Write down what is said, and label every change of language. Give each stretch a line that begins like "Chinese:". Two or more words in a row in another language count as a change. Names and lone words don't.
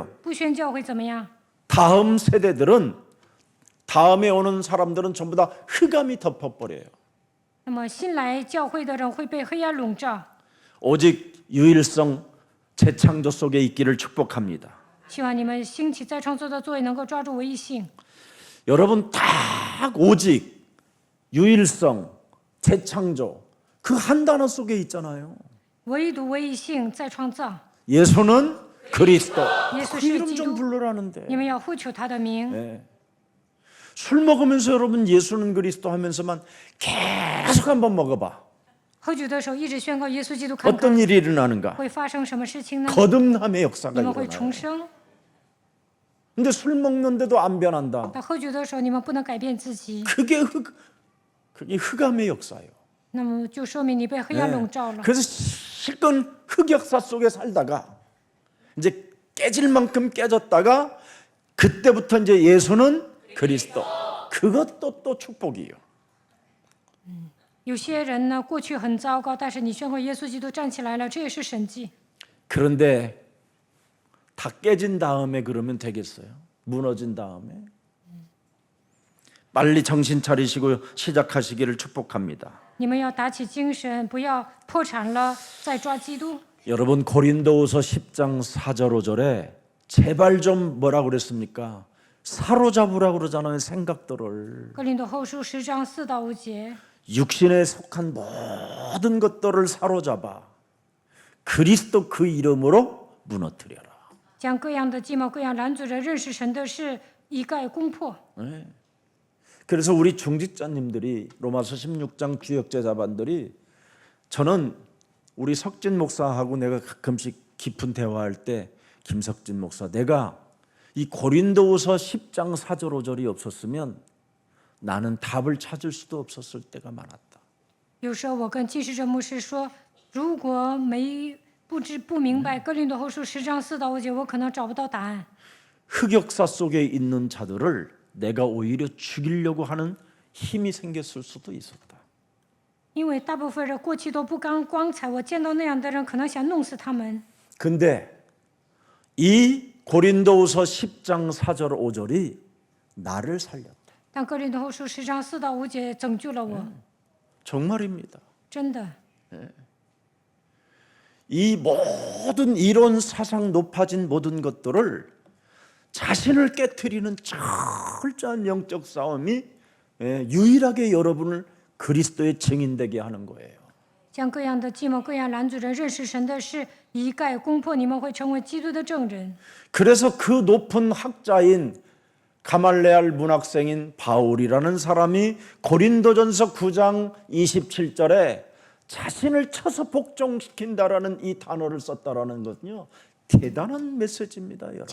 Chinese: 不宣教会怎么样？
Korean: 다음 세대들은 다음에 오는 사람들은 전부 다 흑암이 덮어버려요.
Chinese: 那么新来教会的人会被黑暗笼罩。
Korean: 오직 유일성 재창조 속에 있기를 축복합니다.
Chinese: 希望你们兴起再创作的作为能够抓住唯一性。
Korean: 여러분 딱 오직 유일성 재창조 그 한 단어 속에 있잖아요.
Chinese: 唯独唯一性再创造。
Korean: 예수는 그리스도. 예수 그
Chinese: 是
Korean: 이름
Chinese: 基
Korean: 좀
Chinese: 督，
Korean: 부르라는데.
Chinese: 你们要呼求他的名。
Korean: 네. 술 먹으면서 여러분 예수는 그리스도 하면서만 계속 한번 먹어봐.
Chinese: 喝酒的时候一直宣告耶稣基督，看看
Korean: 어떤 일이 일어나는가?
Chinese: 会发生什么事情呢？
Korean: 거듭남의 역사가
Chinese: 你们会
Korean: 일어나요.
Chinese: 重生。
Korean: 근데 술 먹는데도 안 변한다.
Chinese: 但喝酒的时候，你们不能改变自己，
Korean: 그게 흑암의 역사예요.
Chinese: 那么就说明你被黑暗笼罩了。
Korean: 그래서 실컷 흑역사 속에 살다가 이제 깨질 만큼 깨졌다가 그때부터 이제 예수는 그리스도. 그것도 또 축복이에요.
Chinese: 有些人呢，过去很糟糕，但是你宣告耶稣基督站起来了，这也是神迹。
Korean: 그런데 다 깨진 다음에 그러면 되겠어요? 무너진 다음에? 빨리 정신 차리시고 시작하시기를 축복합니다.
Chinese: 你们要打起精神，不要破产了再抓基督。
Korean: 여러분 고린도후서 10장 4절 5절에 제발 좀 뭐라 그랬습니까? 사로잡으라고 그러잖아요. 생각들을.
Chinese: 哥林多后书10章4到5节，
Korean: 육신에 속한 모든 것들을 사로잡아 그리스도 그 이름으로 무너뜨려라.
Chinese: 将各样的计谋、各样拦阻着认识神的事一概攻破。
Korean: 네. 그래서 우리 중직자님들이 로마서 16장 주역제자반들이 저는 우리 석진 목사하고 내가 가끔씩 깊은 대화할 때 김석진 목사 내가 이 고린도후서 10장 4절 5절이 없었으면 나는 답을 찾을 수도 없었을 때가 많았다.
Chinese: 有时候我跟继续者牧师说， 如果不明白哥林多后书10章4到5节，我可能找不到答案。
Korean: 흑역사 속에 있는 자들을 내가 오히려 죽이려고 하는 힘이 생겼을 수도 있었다.
Chinese: 因为大部分人过去都不光彩，我见到那样的人，可能想弄死他们。
Korean: 근데 이 고린도후서 10장 4절 5절이 나를 살렸다.
Chinese: 但哥林多后书10章4到5节拯救了我，
Korean: 정말입니다.
Chinese: 真的。
Korean: 이 모든 이론 사상 높아진 모든 것들을 자신을 깨트리는 철저한 영적 싸움이 유일하게 여러분을 그리스도의 증인되게 하는 거예요.
Chinese: 将各样的计谋、各样拦阻人认识神的事一概攻破，你们会成为基督的证人。
Korean: 그래서 그 높은 학자인 가말레알 문학생인 바울이라는 사람이 고린도전서 9장 27절에 자신을 쳐서 복종시킨다라는 이 단어를 썼다라는 것은요, 대단한 메시지입니다, 여러분.